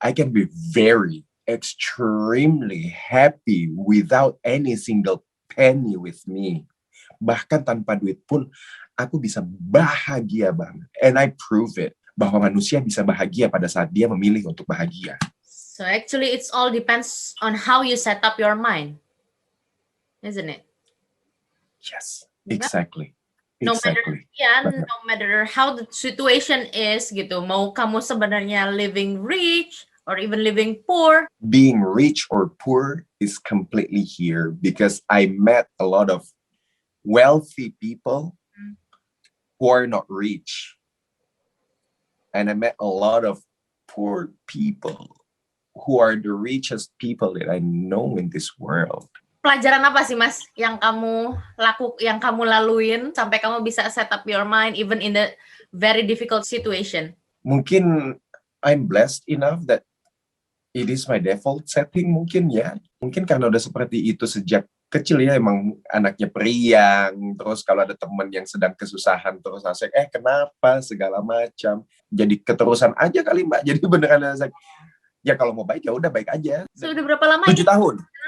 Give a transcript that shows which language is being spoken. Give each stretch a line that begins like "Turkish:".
English: I can be very extremely happy without any single penny with me.
Indonesian: Bahkan tanpa duit pun aku bisa bahagia banget.
English: And I prove it.
Indonesian: Bahwa manusia bisa bahagia pada saat dia memilih untuk bahagia.
English: So actually it's all depends on how you set up your mind. Isn't it? Yes, exactly. No Exactly. no matter how the situation is
Indonesian: gitu. Mau kamu sebenarnya
English: living rich or even living poor. Being rich or poor is completely here because I met a lot of wealthy people who are not rich. And I met a lot of poor people who are the richest people that I know in this world.
Indonesian: Pelajaran apa sih Mas yang kamu laluin sampai kamu bisa
English: set up your mind even in the very difficult situation?
Indonesian: Mungkin
English: I'm blessed enough that it is my default setting
Indonesian: mungkin ya. Mungkin karena udah seperti itu sejak kecil ya, emang anaknya periang, terus kalau ada teman yang sedang kesusahan terus asik, kenapa segala macam. Jadi keterusan aja kali Mbak. Jadi beneran asik. Ya kalau mau baik ya udah baik aja. Sudah berapa lama 7 tahun.